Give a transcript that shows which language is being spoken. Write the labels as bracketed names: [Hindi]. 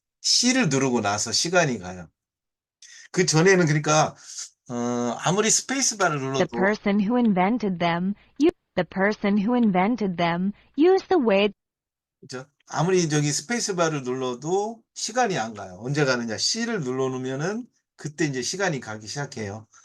[Korean] C를 누르고 나서 시간이 가요. 그 전에는 그러니까 아무리 스페이스바를 [English] the [Korean] 눌러도 [English] person who invented them the person who invented them used the way [Korean] 그죠? 아무리 저기 스페이스바를 눌러도 시간이 안 가요. 언제 가느냐? C를 눌러놓으면은 그때 이제 시간이 가기 시작해요.